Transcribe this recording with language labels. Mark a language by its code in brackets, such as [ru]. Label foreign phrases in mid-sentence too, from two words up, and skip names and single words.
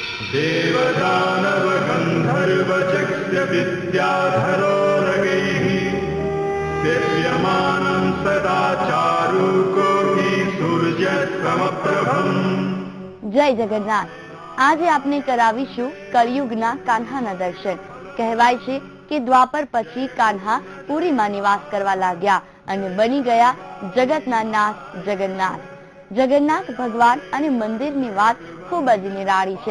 [sa] देवदानव गंधर्व यक्ष विद्याधरो रगैः दिव्यमानं सदा चारुकोटि सूर्यसमप्रभम्। [hi] जय जगन्नाथ। [gu] આજે આપણે કરાવીશું કળિયુગના કાન્હાના દર્શન। કહેવાય છે કે દ્વાપર પછી કાન્હા પુરીમાં નિવાસ કરવા લાગ્યા અને બની ગયા જગતના નાથ જગન્નાથ। જગન્નાથ ભગવાન અને મંદિરની વાત ખૂબ જ નિરાળી છે।